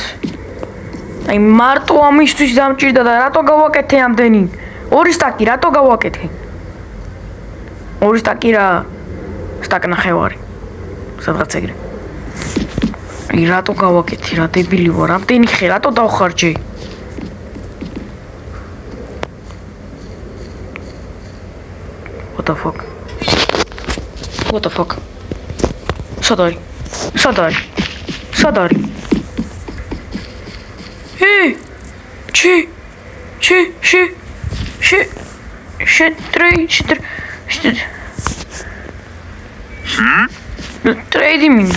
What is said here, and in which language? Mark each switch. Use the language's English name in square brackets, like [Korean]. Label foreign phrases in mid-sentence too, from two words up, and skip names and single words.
[Georgian] აი მარტო ამისთვის დამჭირდა და რატო გავაკეთე ამდენი? 2 სტაკი რატო გავაკეთე? 2 სტაკი რა? სტაკნახევარი. სადღაც ეგრე. აი რატო გავაკეთე? რა დებილი ვარ? ამდენი ხე რატო დავხარჯე? [English] What the fuck? [Georgian] სადარი? ტრეიდი მინდა.